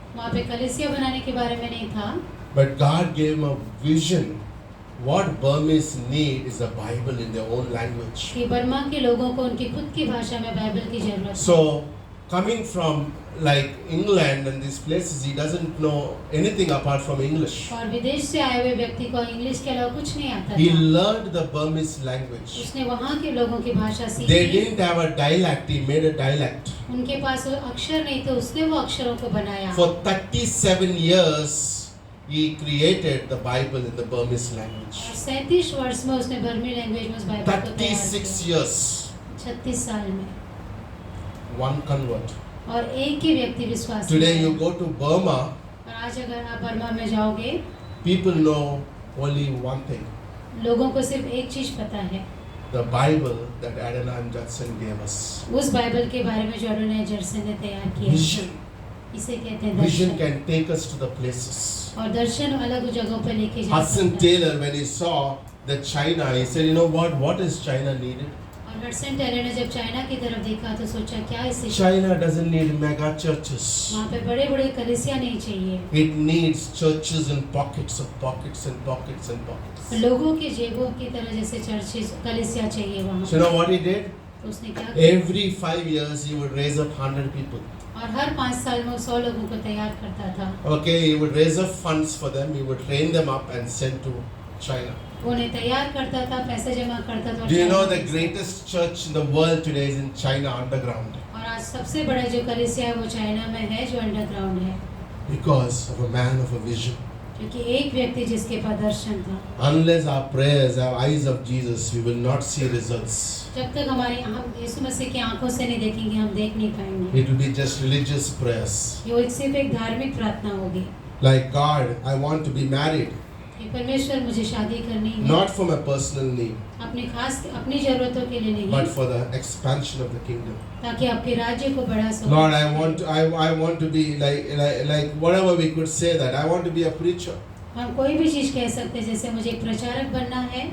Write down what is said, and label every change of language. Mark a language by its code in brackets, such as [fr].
[hi] वहाँ पे कलीसिया बनाने के बारे में नहीं था [en] But God gave him a vision. What Burmese need is a Bible in their own language. [hi] कि बर्मा के लोगों को उनकी खुद की भाषा में बाइबल की जरूरत है। [en] So, coming from like England and these places, he doesn't know anything apart from English. [hi] और विदेश से आए हुए व्यक्ति को इंग्लिश के अलावा कुछ नहीं आता [en] He [hi] था। [en] learned the Burmese language. [hi] उसने वहाँ के लोगों की भाषा [en] They [hi] सीखी। [en] didn't have a dialect, he made a dialect. [hi] उनके पास वो अक्षर नहीं थे, उसने वो अक्षरों को बनाया। [en] For 37 years, he created the Bible in the Burmese language. [hi] और 37 वर्ष में उसने बर्मी लैंग्वेज में उस बाइबल को तैयार [en] 36 [hi] किया। [en] years, [hi] 36 साल में [en] one convert. [hi] और एक ही व्यक्ति विश्वास [en] Today [hi] में [en] you [hi] है। [en] go to Burma, [hi] और आज अगर आप बर्मा में जाओगे [en] people know only one thing. [hi] लोगों को सिर्फ एक चीज पता है, [en] The Bible that Adoniram Judson gave us. [hi] उस बाइबल के बारे में जो एडोनाई जर्सन ने तैयार किया। [en] Vision. [hi] इसे कहते हैं [en] Vision [hi] Darshan. [en] can take us to the places. [hi] और दर्शन अलग जगहों पर लेके जा [en] Hudson [hi] सकता है। [en] Taylor, when he saw that China, he said, you know what is China needed? [hi] और हडसन टेलर ने जब चाइना की तरफ देखा तो सोचा क्या इसे [en] China doesn't need mega churches. [hi] वहाँ पे बड़े बड़े कलीसिया नहीं चाहिए, [en] It needs churches in pockets of pockets and pockets and pockets. [hi] लोगों के जेबों की तरह जैसे चर्चेस कलीसिया चाहिए वहाँ [en] So you know what he did? [hi] तो उसने क्या किया? [en] Every 5 years he would raise up 100 people. [hi] और हर 5 साल में वो 100 लोगों को तैयार करता था। [en] Okay, he would raise up funds for them, he would train them up and send to China. [hi] वो उन्हें तैयार करता था, पैसे जमा करता था। और [en] Do you know [hi] China [en] the [hi] भेजता था। [en] greatest church in the world today is in China underground? [hi] और आज सबसे बड़ा जो कलीसिया है वो चाइना में है, जो अंडरग्राउंड है, [en] Because of a man of a vision. [hi] क्योंकि एक व्यक्ति जिसके पास दर्शन था। [en] Unless our prayers have eyes of Jesus, we will not see results. [hi] जब तक हमारी हम यीशु मसीह की आंखों से नहीं देखेंगे, हम देख नहीं पाएंगे। [en] It will be just religious prayers. [hi] ये सिर्फ एक धार्मिक प्रार्थना होगी [en] Like, God, I want to be married. [hi] कि परमेश्वर मुझे शादी करनी है, [en] Not for my personal need, [hi] अपनी जरूरतों के लिए नहीं, [en] but for the expansion of the kingdom. [hi] ताकि आपके राज्य को बड़ा [en] Lord, I want to be like whatever we could say that. I want to be a preacher. [hi] हम कोई भी चीज कह सकते हैं, जैसे मुझे एक प्रचारक बनना है,